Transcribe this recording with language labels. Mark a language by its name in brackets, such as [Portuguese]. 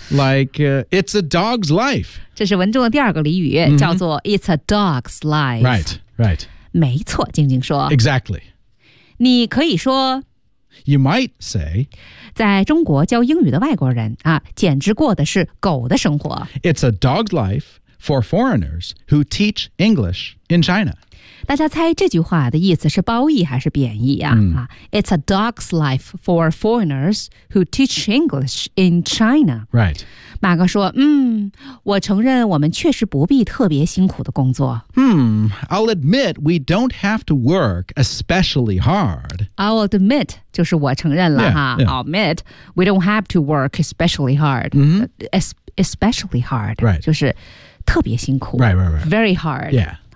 [English] Like、it's a dog's life [Chinese] 这是文中的第二个俚语、叫做 [English] It's a dog's life Right, right [Chinese] 没错静静说 [English] Exactly [Chinese] 你可以说 [English] You might say [Chinese] 在中国教英语的外国人、简直过的是狗的生活 [English] It's a dog's life for foreigners who teach English in China [Chinese] 大家猜这句话的意思是褒义还是贬义啊、 [English] It's a dog's life for foreigners who teach English in China. Right. [Chinese] 马哥说我承认我们确实不必特别辛苦的工作。 [English] I'll admit we don't have to work especially hard. I'll admit, [Chinese] 就是我承认了哈。 [English] Yeah, yeah. I'll admit we don't have to work especially hard.、Especially hard. Right. [Chinese] 就是特别辛苦。 [English] Right, right, right. Very hard. Yeah.